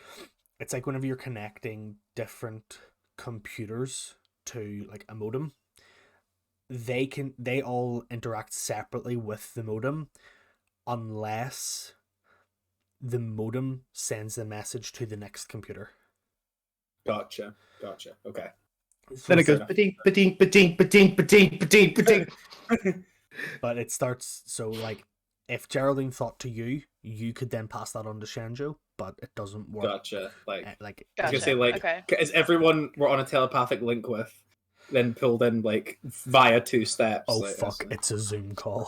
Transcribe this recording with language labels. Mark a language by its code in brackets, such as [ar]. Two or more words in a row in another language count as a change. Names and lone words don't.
[en] It's like whenever you're connecting different computers to like a modem, they all interact separately with the modem unless the modem sends the message to the next computer. Gotcha. Okay. Then it goes ba-ding, ba-ding, ba-ding, ba-ding, ba-ding, ba-ding, ba-ding. But it starts, so like if Geraldine thought to you, you could then pass that on to Shenjo, but it doesn't work. Gotcha. Gotcha. I was gonna say, like, okay. Is everyone we're on a telepathic link with then pulled in like via 2 steps? Oh like, fuck! It's a Zoom call.